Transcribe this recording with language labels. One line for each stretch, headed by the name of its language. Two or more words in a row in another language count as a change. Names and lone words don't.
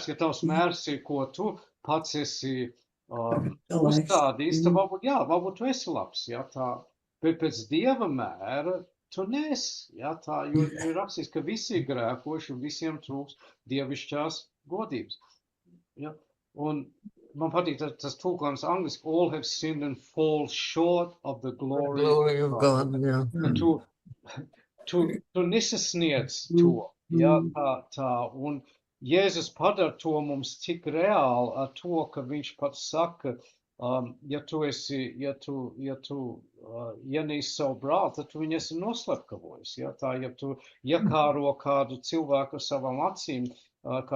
Latvian: ja tavs mērs ir, ko tu pats esi uzstādījis, tad varbūt tu esi labs, ja, tā, bet pēc Dieva mēra tu nesi, ja, tā, jo ir rakstīts, ka visi ir grēkoši un visiem trūks dievišķās godības, ja, un man patīk tas tulkojums angliski,
English: all have sinned and fall short of the glory of God.
Latvian: Jā. Tu nesasniedz to, ja, tā, un Jēzus padara to mums tik reāli ar to, ka viņš pats saka, ja tu ienīsti savu brāli, tad tu viņu esi noslepkavojis, ja, tā, ja tu iekāro kādu cilvēku ar savām acīm, kādu